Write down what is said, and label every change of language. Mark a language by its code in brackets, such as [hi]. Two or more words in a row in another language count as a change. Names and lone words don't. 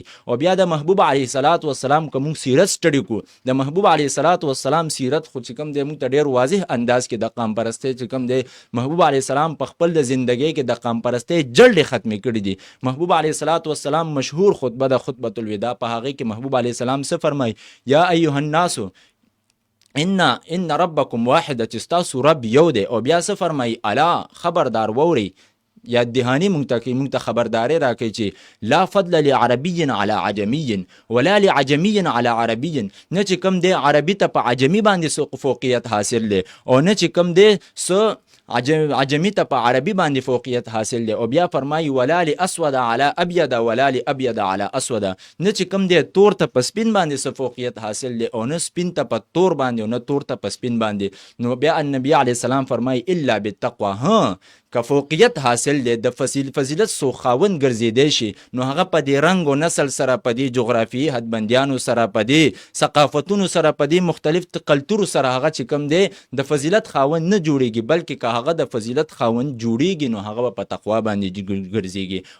[ps] او بیا د محبوب [ar] علیه الصلاۃ والسلام [ps] کوم سیرت سټډي کو، د محبوب [ar] علیه الصلاۃ والسلام [ps] سیرت خو چې کوم د موږ ته ډیر واضح انداز کې د قام پرستی چې کوم د محبوب [ar] علیه السلام [ps] په خپل د ژوندۍ کې د قام پرستی جلد ختم کړي دي. محبوب [ar] علیه الصلاۃ والسلام [ps] مشهور خطبه د خطبه الوداع په هغه کې محبوب [ar] علیه السلام [ps] څه فرمایي، [ar] یا ایها الناس ان ربکم واحد، [ps] چې تاسو رب یو دی. او بیا څه فرمایي، الا خبردار ووري یا دهانی مونږ ته خبرداري راکوي چې [ar] لا فضل لعربي على عجمي ولا لعجمي على عربي، [ps] نه چې کوم دی عربي ته په عجمي باندې فوقیت حاصل دی او نه چې کوم دی عجمی ته په عربي باندې فوقیت حاصل دی. او بیا فرمایي [ar] ولا لاسود على ابيض ولا لابيض على اسود، [ps] نه چې کوم دی تور ته په سپین باندې فوقیت حاصل دی او نه سپین ته په تور باندې او نه تور ته په سپین باندې. نو بیا النبي [ar] عليه السلام [ps] فرمایي [ar] الا بالتقوى، [ps] ها که فوقیت حاصل بل دی د فضیلت سو خاوند ګرځېدی شي نو هغه په دې رنګ و نسل سره په دې جغرافیایي حدبندیانو سره په دې ثقافتونو سره په دې مختلف کلتور سره هغه چې کوم دی د فضیلت خاوند نه جوړیږي بلکې که هغه د فضیلت خاوند جوړیږي نو هغه په تقوا باندې ګرځېږي.